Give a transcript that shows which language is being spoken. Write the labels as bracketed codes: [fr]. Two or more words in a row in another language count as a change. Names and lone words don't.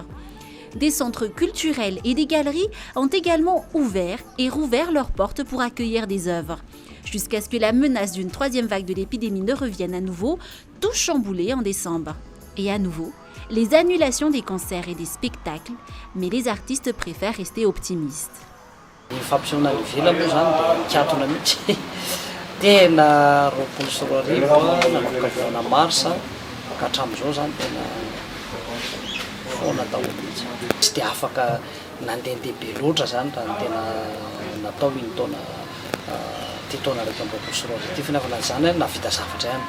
[fr] Des centres culturels et des galeries ont également ouvert et rouvert leurs portes pour accueillir des œuvres. Jusqu'à ce que la menace d'une 3e vague de l'épidémie ne revienne à nouveau, tout chamboulé en décembre. Et à nouveau, les annulations des concerts et des spectacles, mais les artistes préfèrent rester optimistes. [mg] Fampisehoana ivelany moa zany dia mikatona mihitsy tena 24 nanomboka volana marsa ka hatramin'izao zany tena foana daholo mihitsy. Tsy dia afaka nandehandeha be loatra zany raha ny tena natao iny taona ty taona 2024 ity fanaovana zany navita zavatra ihany.